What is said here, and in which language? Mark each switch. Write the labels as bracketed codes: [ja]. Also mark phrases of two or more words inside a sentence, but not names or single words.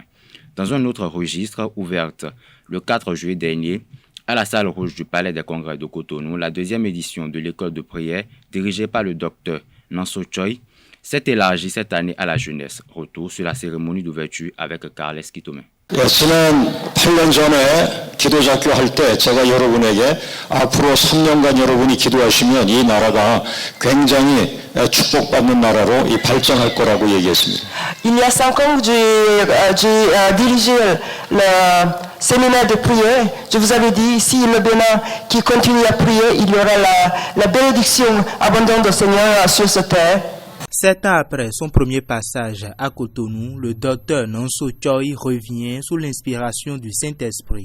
[fr] Dans un autre registre, ouverte le 4 juillet dernier, à la salle rouge du Palais des Congrès de Cotonou, la 2e édition de l'école de prière, dirigée par le docteur Nanso Choi, s'est élargie cette année à la jeunesse. Retour sur la cérémonie d'ouverture avec Carles Kitome. [ko] 지난 8년 전에 기도자교 할 때 제가 여러분에게 앞으로 3년간 여러분이 기도하시면 이 나라가 굉장히 축복받는 나라로 발전할 거라고 얘기했습니다. [fr] Il y a 5 ans, j'ai dirigé le séminaire de prière. Je vous avais dit, si le Bénin qui continue à prier, il y aura la bénédiction abondante du Seigneur sur cette terre. 7 ans après son premier passage à Cotonou, le docteur Nanso Choi revient sous l'inspiration du Saint-Esprit.